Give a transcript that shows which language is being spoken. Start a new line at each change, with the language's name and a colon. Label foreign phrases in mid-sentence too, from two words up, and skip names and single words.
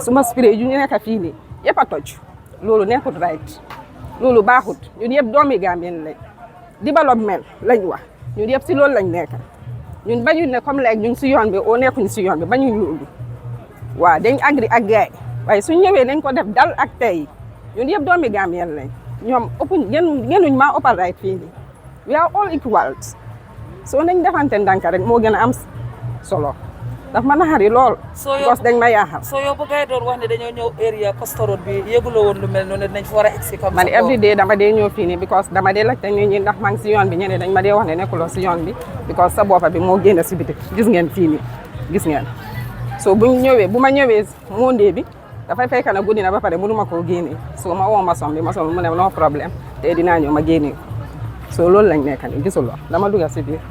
Wolof: suma spray yu ñu nekk fii nii yëpp a toj loolu nekkut right loolu baaxut ñun yëpp doomi Gambien lañ développement lañ wax ñun yëpp si loolu lañ nekk ñun bañu ne comme léegi ñu ngi si yoon bi oo nekkuñ si yoon bi bañu loolu waaw dañ agri ak gars yi waaye suñ ñëwee nañ ko def dal ak tey ñun yëpp doomi Gambien lañ ñoom ëppuñ genuñ maa ëppal right fii nii
English: we are all equal
Wolof: soo nañ defante ndànk rek moo gën a am solo daf ma naxari lool. because dañ ma yaaxal. soo yow bu gars yi doon wax ne dañoo ñëw area Costa Road bi yëguloo woon lu mel noonu dinañ fa war a egsi comme man
English: every day
Wolof: dama dee ñëw fii nii because dama dee laajte nit ñi ndax maa ngi si yoon bi ñeneen dañ ma dee wax ne nekkuloo si yoon bi because sa boppa bi moo génn si biti gis ngeen fii nii gis ngeen so bu ma ñëwee Monday bi dafay fekk na guddi na ba pare mënuma koo génnee so ma woo maçon bi maçon bi mu ne
French: no problème
Wolof: te dinaa ñëw ma génnee so loolu lañ nekk nii gisuloo dama dugg si biir.